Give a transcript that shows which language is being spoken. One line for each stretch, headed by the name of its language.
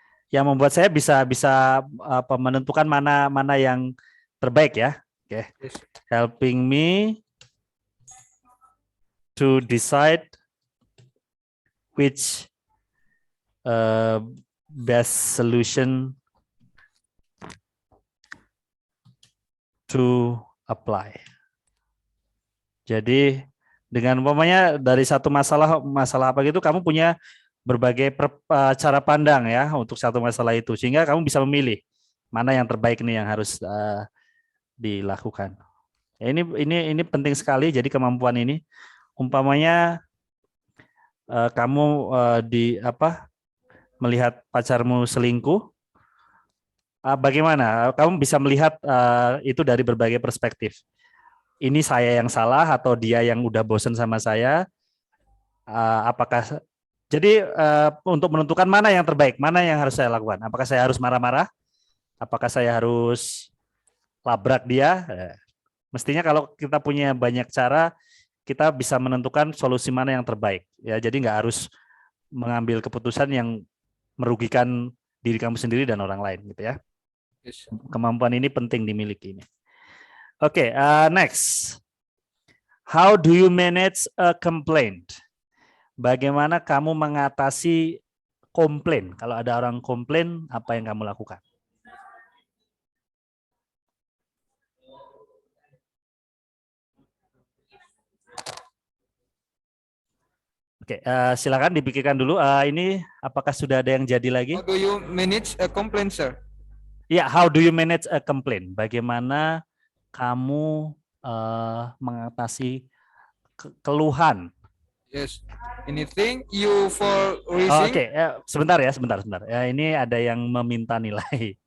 Indonesian: Yang membuat saya bisa menentukan mana yang terbaik ya.
English: Okay. Yes. Helping me to decide which best solution to apply.
Indonesian: Jadi dengan umpamanya dari satu masalah apa gitu, kamu punya berbagai cara pandang ya untuk satu masalah itu, sehingga kamu bisa memilih mana yang terbaik nih yang harus dilakukan. Ya, ini penting sekali. Jadi kemampuan ini, umpamanya kamu melihat pacarmu selingkuh, bagaimana kamu bisa melihat itu dari berbagai perspektif. Ini saya yang salah atau dia yang udah bosan sama saya? Apakah jadi untuk menentukan mana yang terbaik, mana yang harus saya lakukan? Apakah saya harus marah-marah? Apakah saya harus labrak dia? Mestinya kalau kita punya banyak cara, kita bisa menentukan solusi mana yang terbaik. Ya, jadi nggak harus mengambil keputusan yang merugikan diri kamu sendiri dan orang lain, gitu ya.
English: Yes.
Indonesian: Kemampuan ini penting dimiliki ini. Oke, next.
English: How do you manage a complaint?
Indonesian: Bagaimana kamu mengatasi komplain? Kalau ada orang komplain, apa yang kamu lakukan? Oke, silakan dipikirkan dulu. Ini apakah sudah ada yang jadi lagi?
English: How do you manage a complaint, sir? Ya, how do you manage a complaint?
Indonesian: Bagaimana kamu mengatasi keluhan?
English: Yes. Anything you for
Indonesian: Oke,
English: raising?
Indonesian: sebentar ya. Ya, ini ada yang meminta nilai.